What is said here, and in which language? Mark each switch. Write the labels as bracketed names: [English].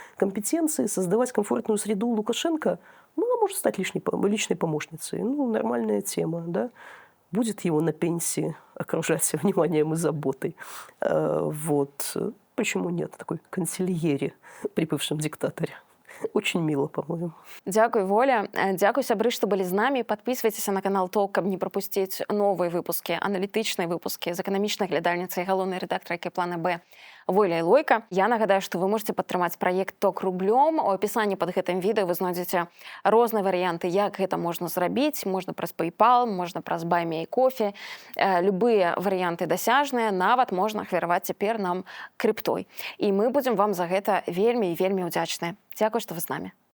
[Russian] Компетенции создавать комфортную среду Лукашенко, ну, она может стать личной помощницей. Ну, нормальная тема, да. Будет его на пенсии окружать вниманием и заботой. Вот. Почему нет такой консильери при бывшем диктаторе? Очень мило, по-моему. [Belarusian] Дзякуй, Воля. Дзякуй, сябры, што былі з намі. Падпісвайцеся на канал ТОК, каб не прапусціць новыя выпускі, аналітычныя выпускі з эканамічнай глядальніцай, галоўнай рэдактаркі Плана Б Воля Ілойка. Я нагадаю, што вы можете падтрымаць праект ТОК рублём. У апісанні пад гэтым відэо вы знойдзеце розныя варыянты, як гэта можна зрабіць. Можна праз PayPal, можна праз Buy Me a Coffee. Любыя варыянты дасяжныя, нават можна ахвяраваць цяпер нам криптой. І мы будзем вам за гэта вельмі і вельмі ўдзячныя. Дзякуй, што вы з намі.